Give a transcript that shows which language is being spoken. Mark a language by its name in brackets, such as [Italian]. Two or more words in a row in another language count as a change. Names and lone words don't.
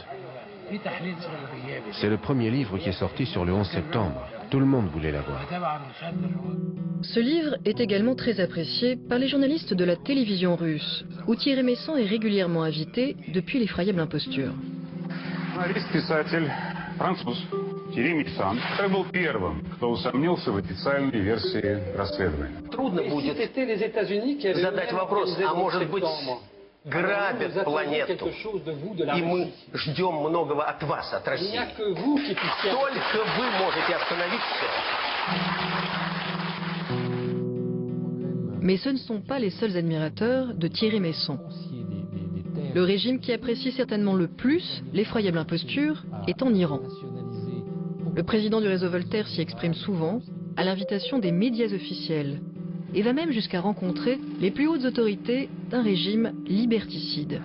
[French] C'est le premier livre qui est sorti sur le 11 septembre. Tout le monde voulait l'avoir. Ce livre est également très apprécié par les journalistes de la télévision russe, où Thierry Messon est régulièrement invité depuis l'effroyable imposture. [Russian] Thierry Messon был первым, кто усомнился в официальной версии расследования. Трудно будет задать вопрос, а может быть грабят планету, и мы ждем многого от вас, от России. Только вы можете остановить все. [French] Mais ce ne sont pas les seuls admirateurs de Thierry Messon. Le régime qui apprécie certainement le plus l'effroyable imposture est en Iran. Le président du réseau Voltaire s'y exprime souvent, à l'invitation des médias officiels, et va même jusqu'à rencontrer les plus hautes autorités d'un régime liberticide.